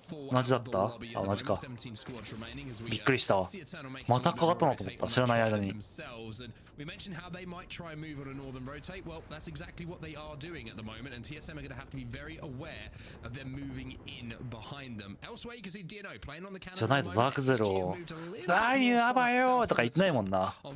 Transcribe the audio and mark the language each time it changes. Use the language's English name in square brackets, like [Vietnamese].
[Japanese] 同じだった？あ、同じか。びっくりしたわ。また変わったなと思った。知らない間に。 [English] We mentioned how they might try and move on a northern rotate. Well, that's exactly what they are doing at the moment, and TSM are going to have to be very aware of them moving in behind them. Elsewhere, you can see DNO playing on the cannon. [Japanese] じゃないとダークゼロ。ザインやばいよとか言ってないもんな。